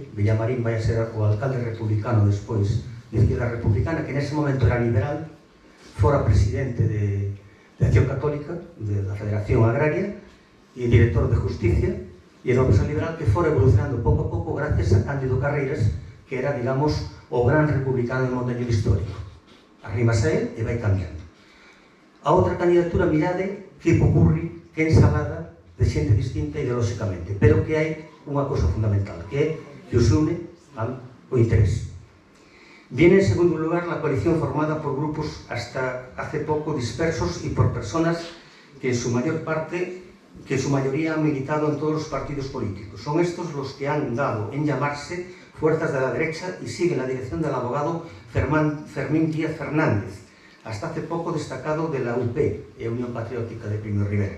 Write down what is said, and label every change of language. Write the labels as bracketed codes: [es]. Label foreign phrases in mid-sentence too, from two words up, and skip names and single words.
[gl] Villamarín vai a ser o alcalde republicano despois de Izquierda Republicana, que nese momento era liberal, fora presidente de Acción Católica, da Federación Agraria, e director de Justicia, e era unha persoa liberal que fora evolucionando pouco a pouco gracias a Cándido Carreiras, que era, digamos, o gran republicano de Mondoñedo histórico. Arrímase a él e vai cambiando. A outra candidatura, mirade que popurri, que ensalada de xente distinta ideolóxicamente, pero que hai unha cousa fundamental, que é que os une o interés. [es] Viene en segundo lugar la coalición formada por grupos hasta hace poco dispersos y por personas que en su mayoría han militado en todos los partidos políticos. Son estos los que han dado en llamarse fuerzas de la derecha y siguen la dirección del abogado Fermín Díaz Fernández, hasta hace poco destacado de la UP, Unión Patriótica de Primo de Rivera.